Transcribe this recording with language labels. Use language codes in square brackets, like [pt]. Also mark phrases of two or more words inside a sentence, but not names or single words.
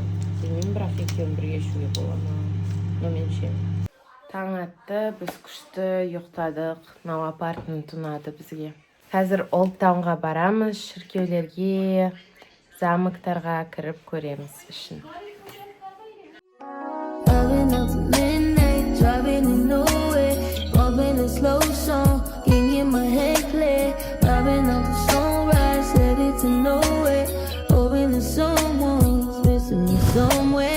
[kk] Білмеймін, бірақ екеуін бірге ішуге бола. Но мен ішемін. Таң атты, біз күшті ұйықтадық. Мынау апартмент ұнады бізге. Қазір Олдтаунға барамыз, шіркеулерге, замоктарға кіріп көреміз ішін. [en] Driving up to midnight, driving in nowhere, bumping a slow song, can't get my head clear. Driving up to sunrise, headed to nowhere, hoping that someone's missing me somewhere.